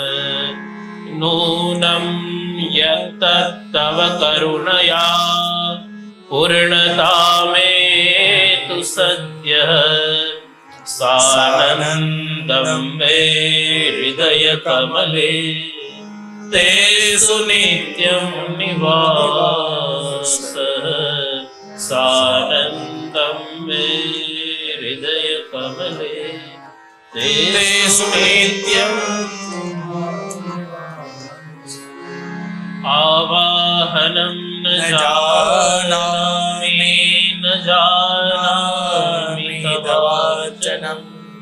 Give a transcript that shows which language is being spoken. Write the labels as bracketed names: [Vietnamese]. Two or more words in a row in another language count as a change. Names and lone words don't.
[Sanskrit] નૂનં યત્ તવ કરુણયા પૂર્ણતામેતુ સદ્યઃ સાનંદં મે હૃદય કમલે તેષુ નિત્યં નિવાસઃ. सानन्दं मे हृदयकमले तेषु नित्यम् आवाहनं न जानामि तवाचनम्